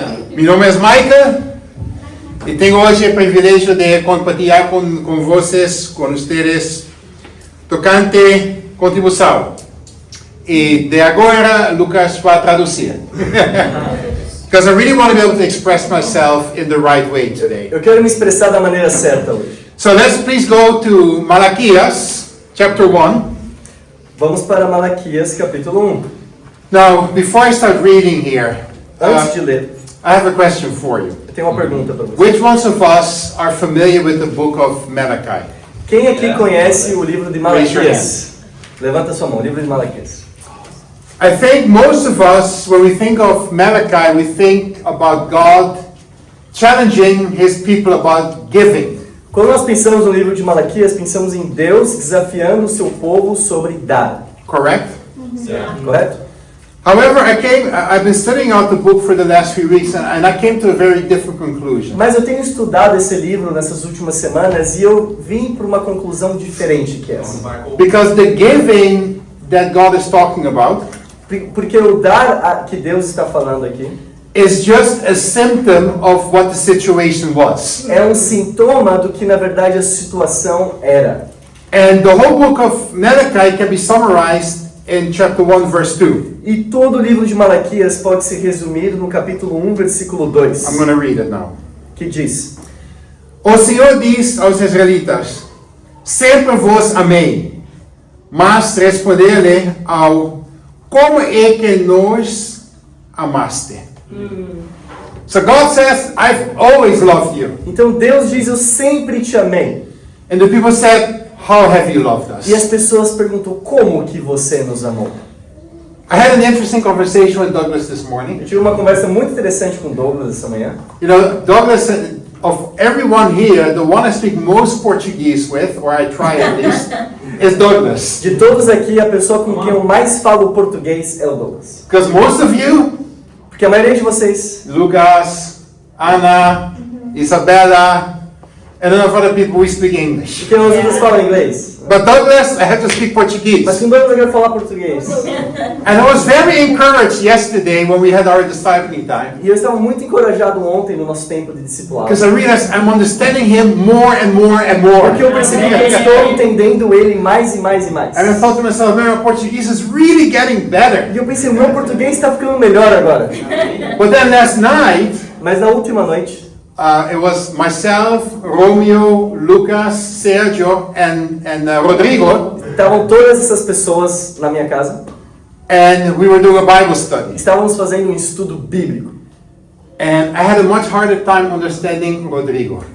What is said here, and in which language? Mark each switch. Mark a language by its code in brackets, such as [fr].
[pt] Meu nome é Michael e tenho hoje o privilégio de compartilhar com vocês, com vocês, tocante contribuição. E de agora, Lucas vai traduzir. [en] Because I really want to be able to express myself in the right way today. [pt] Eu quero me expressar da maneira certa hoje. [en] So let's please go to Malachias, chapter 1. [pt] Vamos para Malaquias, capítulo 1. [en] Now, before I start reading here, [pt] Antes de ler, [en] I have a question for you. [pt] eu tenho uma pergunta para você. [en] Which ones of us are familiar with the book of Malachi? [pt] Quem aqui conhece o livro de [en] Raise your [pt] Malaquias? Levanta sua mão, livro de Malaquias. [en] I think most of us, when we think of Malachi, we think about God challenging His people about giving. [pt] Quando nós pensamos no livro de Malaquias, pensamos em Deus desafiando o seu povo sobre dar. [en] Correct? [pt] Correto? [en] However, I've been studying out the book for the last few weeks, and I came to a very different conclusion. [pt] Mas eu tenho estudado esse livro nessas últimas semanas e eu vim para uma conclusão diferente que essa. [en] Because the giving that God is talking about [pt] Porque o dar que Deus está falando aqui [en] is just a symptom of what the situation was. [pt] é um sintoma do que na verdade a situação era. [en] And the whole book of Malachi can be summarized in chapter 1, verse 2. [pt] E todo o livro de Malaquias pode ser resumido no capítulo 1, versículo 2, [en] I'm going to read it now. [pt] que diz: O Senhor diz aos israelitas: sempre vos amei, mas responder-lhe ao como é que nos amaste? [en] So God says, I've always loved you. [pt] Então Deus diz: eu sempre te amei. [en] And the people said, how have you loved us? [pt] E as pessoas perguntam: como que você nos amou? [en] I had an interesting conversation with Douglas this morning. [pt] Eu tive uma conversa muito interessante com o Douglas essa manhã. [en] You know, Douglas, of everyone here, the one I speak most Portuguese with, or I try at least, is Douglas. [pt] De todos aqui, a pessoa com quem eu mais falo português é o Douglas. [en] Because most of you, [pt] Porque a maioria de vocês, [en] Lucas, Ana, Isabella, and a lot of other people, we speak English. [pt] porque os outros falam inglês. [en] But Douglas, I have to speak [pt] Mas [en] Portuguese. [pt] com Douglas eu quero falar português. [en] And I was very encouraged yesterday when we had our discipling time. [pt] E eu estava muito encorajado ontem no nosso tempo de discipulado. [en] Because I realized I'm understanding him more and more and more. [pt] Porque eu percebi que eu estou entendendo ele mais e mais e mais. [en] And I thought to myself, man, my Portuguese is really getting better. [pt] E eu pensei: o meu português está ficando melhor agora. [en] But then last night, [pt] Mas na última noite, [en] it was myself, Romeo, Lucas, Sergio, and Rodrigo, [pt] estavam todas essas pessoas na minha casa. [en] and we were doing a Bible study. [pt] Estávamos fazendo um estudo bíblico. [en] And I had a much harder time understanding Rodrigo.